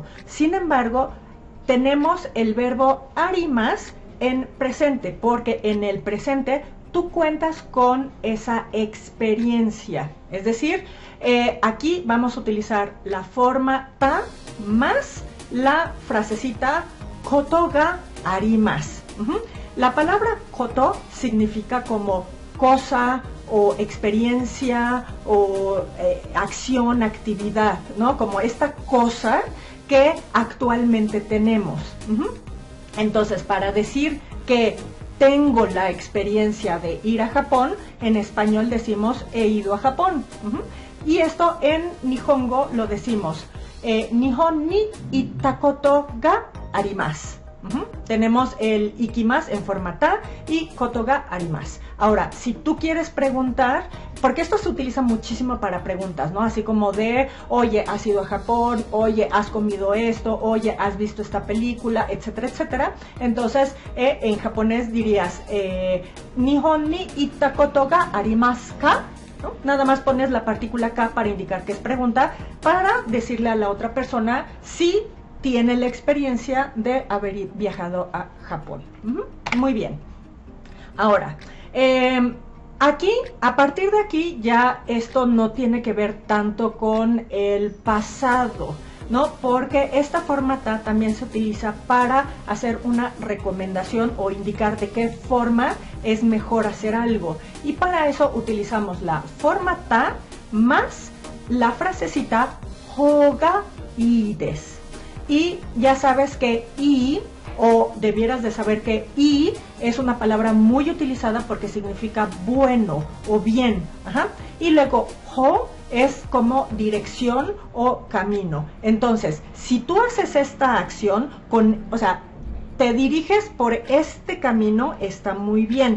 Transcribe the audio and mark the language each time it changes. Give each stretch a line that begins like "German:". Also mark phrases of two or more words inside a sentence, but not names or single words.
Spanish: Sin embargo, tenemos el verbo arimas en presente, porque en el presente tú cuentas con esa experiencia. Es decir, aquí vamos a utilizar la forma ta más la frasecita
Japanese: こと が あります.
Spanish: La palabra koto significa como cosa o experiencia o acción, actividad, ¿no? Como esta cosa que actualmente tenemos. Entonces, para decir que tengo la experiencia de ir a Japón, en español decimos he ido a Japón. Y esto en Nihongo lo decimos
Japanese: 日本 に 行った こと が あります.
Spanish: Tenemos el ikimasu en forma ta y
Japanese: こと が あります.
Spanish: Ahora, si tú quieres preguntar, porque esto se utiliza muchísimo para preguntas, ¿no? Así como de, oye, ¿has ido a Japón? Oye, ¿has comido esto? Oye, ¿has visto esta película? Etcétera, etcétera. Entonces, en japonés dirías,
Japanese: 日本 に 行った こと が あります か? ¿No?
Spanish: Nada más pones la partícula ka para indicar que es pregunta, para decirle a la otra persona si tiene la experiencia de haber viajado a Japón. Muy bien. Ahora, aquí, a partir de aquí, ya esto no tiene que ver tanto con el pasado, ¿no? Porque esta forma ta también se utiliza para hacer una recomendación o indicar de qué forma es mejor hacer algo. Y para eso utilizamos la forma ta más la frasecita
Japanese: ほうが いい です.
Spanish: Y ya sabes que i, o debieras de saber que i es una palabra muy utilizada porque significa bueno o bien. Y luego ho es como dirección o camino. Entonces, si tú haces esta acción, o sea, te diriges por este camino, está muy bien.